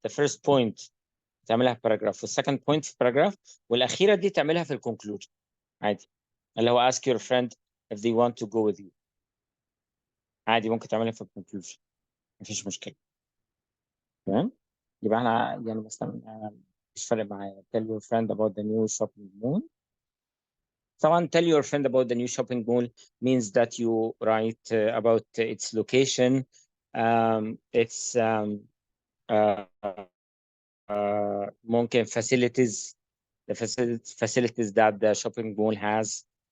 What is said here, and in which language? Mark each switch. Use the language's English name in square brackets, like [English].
[English] The first point [Arabic] تعملها في paragraph وال [English] second point [Arabic] في paragraph والأخيرة دي تعملها في الconclusion عادي. اللي هو [English] ask your friend if they want to go with you. [Arabic] عادي ممكن تعملها في الconclusion مفيش مشكلة. تمام. يبقى احنا يعني مثلا مش فارق معايا [English] tell your friend about the new shopping mall. [Arabic] طبعا [English] tell your friend about the new shopping mall means that you write about its location, its uh, [Arabic] ممكن [English] facilities, the facilities that the shopping mall has.